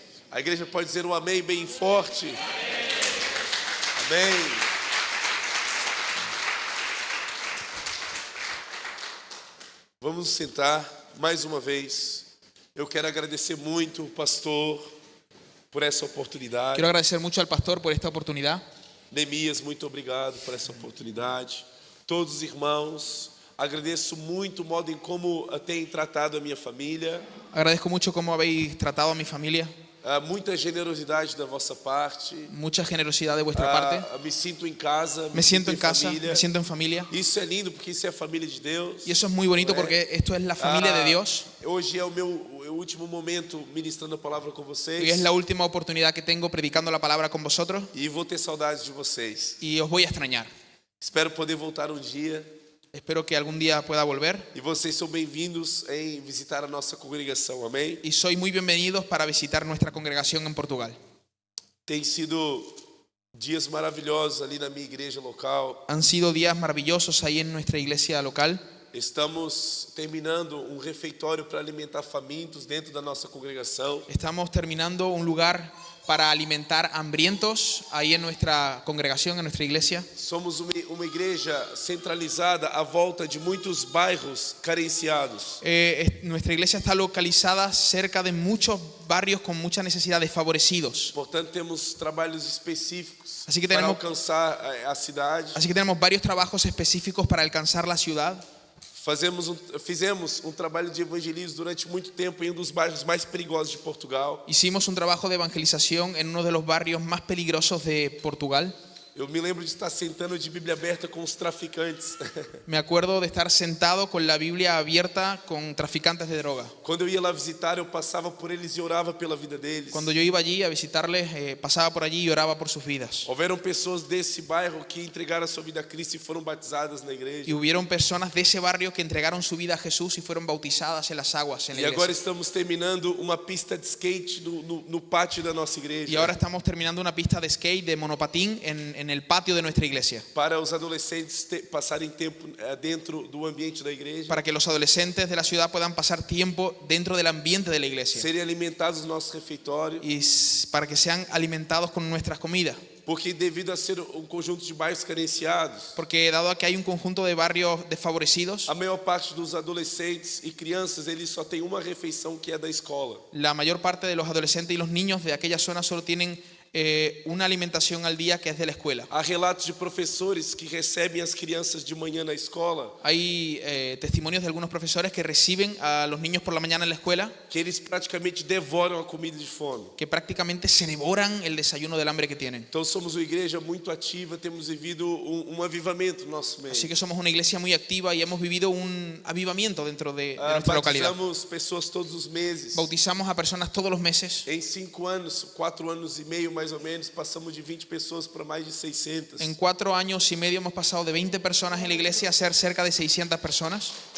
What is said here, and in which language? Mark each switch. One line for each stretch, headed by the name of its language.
Portuguese: A igreja pode dizer um amém bem forte. Amém. Vamos sentar. mais uma vez, eu quero agradecer muito, pastor, por essa oportunidade.
Spanish: Quiero agradecer mucho al pastor por esta oportunidad.
Portuguese: Neemias, muito obrigado por essa oportunidade. Todos os irmãos, agradeço muito o modo em como têm tratado a minha família.
Spanish: Agradezco mucho cómo habéis tratado a mi familia.
Portuguese: Muita generosidade da vossa parte.
Spanish: Mucha generosidad de vuestra parte.
Portuguese: Me sinto em casa,
Spanish: Me siento en casa,
Portuguese: família.
Spanish: me siento en familia.
Portuguese: Isso é lindo porque isso é a família de Deus.
Spanish: Y eso es muy bonito porque esto es la familia de Dios.
Portuguese: Hoje é o meu último momento ministrando a palavra com vocês.
Spanish: Hoy es la última oportunidad que tengo predicando la palabra con vosotros
Portuguese: E vou ter saudades de vocês.
Spanish: y os voy a extrañar.
Portuguese: Espero poder voltar um dia.
Spanish: Espero que algún día pueda volver
Portuguese: E vocês são bem-vindos em visitar a nossa congregação, amém?
Spanish: y sois muy bienvenidos para visitar nuestra congregación en Portugal.
Portuguese: Tem sido dias maravilhosos ali na minha igreja local.
Spanish: Han sido días maravillosos ahí en nuestra iglesia local.
Portuguese: Estamos terminando um refeitório para alimentar famintos dentro da nossa congregação.
Spanish: Estamos terminando un lugar para alimentar hambrientos ahí en nuestra congregación, en nuestra iglesia.
Portuguese: Somos uma igreja centralizada à volta de muitos bairros carenciados.
Spanish: Nuestra iglesia está localizada cerca de muchos barrios con mucha necesidad, desfavorecidos.
Portuguese: Portanto, temos trabalhos específicos
Spanish: Así que
Portuguese: para
Spanish: tenemos-
Portuguese: alcançar a cidade.
Spanish: Así que tenemos varios trabajos específicos para alcanzar la ciudad.
Portuguese: Fizemos um trabalho de evangelismo durante muito tempo em um dos bairros mais perigosos de Portugal.
Spanish: Hicimos un trabajo de evangelización en uno de los barrios más peligrosos de Portugal.
Portuguese: Eu me lembro de estar sentando de Bíblia aberta com os traficantes.
Spanish: Me acuerdo de estar sentado con la Biblia abierta con traficantes de droga.
Portuguese: Quando eu ia lá visitar, eu passava por eles e orava pela vida deles.
Spanish: Cuando yo iba allí a visitarles, pasaba por allí y oraba por sus vidas.
Portuguese: Houveram pessoas desse bairro que entregaram a sua vida a Cristo e foram batizadas na igreja.
Spanish: Y hubieron personas de ese barrio que entregaron su vida a Jesús y fueron bautizadas en las aguas en la
Portuguese: E agora
Spanish: iglesia.
Portuguese: estamos terminando uma pista de skate no pátio da nossa igreja.
Spanish: Y ahora estamos terminando una pista de skate, de monopatín en el patio de nuestra iglesia.
Portuguese: Para os adolescentes passarem tempo dentro do ambiente da igreja.
Spanish: Para que los adolescentes de la ciudad puedan pasar tiempo dentro del ambiente de la iglesia.
Portuguese: Serem alimentados no nosso refeitório.
Spanish: Y para que sean alimentados con nuestras comidas.
Portuguese: Porque devido a ser um conjunto de bairros carenciados,
Spanish: Porque dado que hay un conjunto de barrios desfavorecidos,
Portuguese: a maior parte dos adolescentes e crianças, eles só têm uma refeição que é da escola.
Spanish: la mayor parte de los adolescentes y los niños de aquella zona solo tienen una alimentación al día que es de la escuela.
Portuguese: Há relatos de professores que recebem as crianças de manhã na escola,
Spanish: Hay testimonios de algunos profesores que reciben a los niños por la mañana en la escuela,
Portuguese: que eles praticamente devoram a comida de fome.
Spanish: que prácticamente se devoran el desayuno del hambre que tienen.
Portuguese: Então somos uma igreja muito ativa, temos vivido avivamento no nosso meio.
Spanish: Así que somos una iglesia muy activa y hemos vivido un avivamiento dentro de nuestra localidad.
Portuguese: Batizamos pessoas todos os meses.
Spanish: Bautizamos a personas todos los meses.
Portuguese: Em 5 anos, 4 anos e meio mais ou menos, passamos de 20 pessoas para mais de 600.
Spanish: En 4 años y medio hemos pasado de 20 personas en la iglesia a ser cerca de 600 personas.